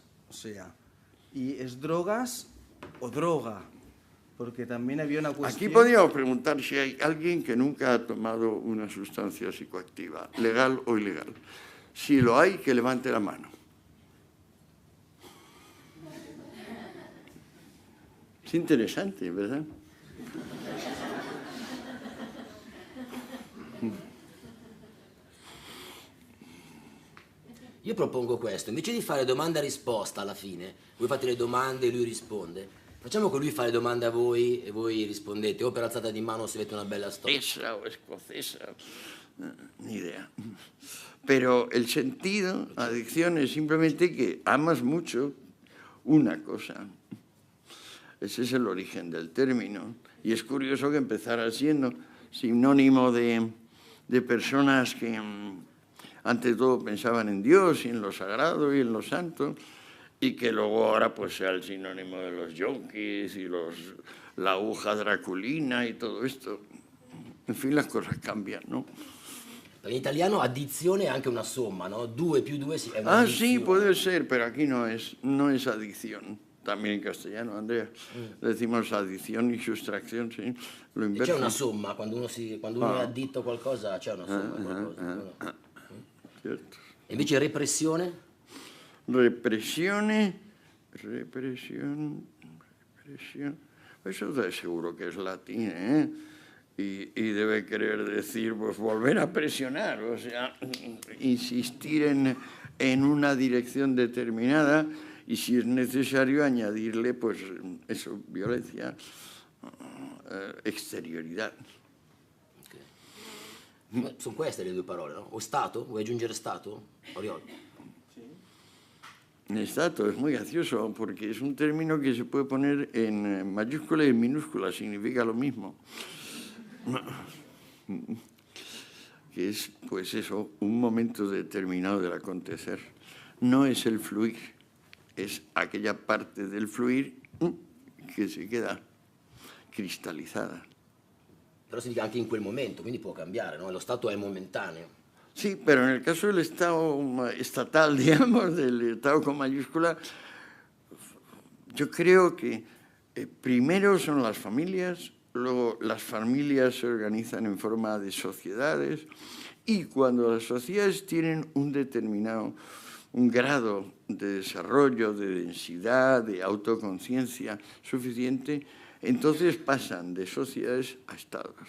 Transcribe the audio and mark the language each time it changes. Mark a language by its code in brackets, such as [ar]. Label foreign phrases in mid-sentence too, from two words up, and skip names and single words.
[es] O sea, y es drogas o droga, porque también había una cuestión... Aquí podríamos preguntar si hay alguien que nunca ha tomado una sustancia psicoactiva, legal o ilegal. Si lo hay, que levante la mano. Es interesante, ¿verdad? [it] Io propongo questo, invece di fare domanda e risposta alla fine, voi fate le domande e lui risponde, facciamo che lui fa le domande a voi e voi rispondete, o per alzata di mano se avete una bella storia. [es] Esa o escocesa, ni idea. Pero el sentido, adicción, es simplemente que amas mucho una cosa. Ese es el origen del término. Y es curioso que empezara siendo sinónimo de personas que ante todo pensaban en Dios y en lo sagrado y en lo santo, y que luego ahora pues sea el sinónimo de los yonkis y la aguja draculina y todo esto. En fin, las cosas cambian, ¿no? [it] In italiano addizione è anche una somma, no? 2 più 2 è una addizione. [es] Sí, puede ser, pero aquí no es adicción. También en castellano, Andrea, decimos adición y sustracción, sí. Lo inverso. [it] C'è una somma, quando uno è additto a qualcosa c'è una somma. [es] Cierto. [it] E invece repressione? [es] Represión. Eso de seguro que es latín, ¿eh? Y debe querer decir, pues, volver a presionar, o sea, insistir en una dirección determinada y, si es necesario, añadirle, pues, eso, violencia, exterioridad. Okay. [it] Sono queste le due parole, no? O Stato? Vuoi aggiungere Stato, Oriol? [es] Stato es muy gracioso porque es un término que se puede poner en mayúscula y en minúscula, significa lo mismo. Que es, pues eso, un momento determinado del acontecer. No es el fluir, es aquella parte del fluir que se queda cristalizada. [it] Però significa anche in quel momento, quindi può cambiare, no? Lo Stato è momentaneo. [es] Sí, pero en el caso del Estado estatal, digamos, del Estado con mayúscula, yo creo que primero son las familias, luego las familias se organizan en forma de sociedades, y cuando las sociedades tienen un grado de desarrollo, de densidad, de autoconciencia suficiente, entonces pasan de sociedades a estados.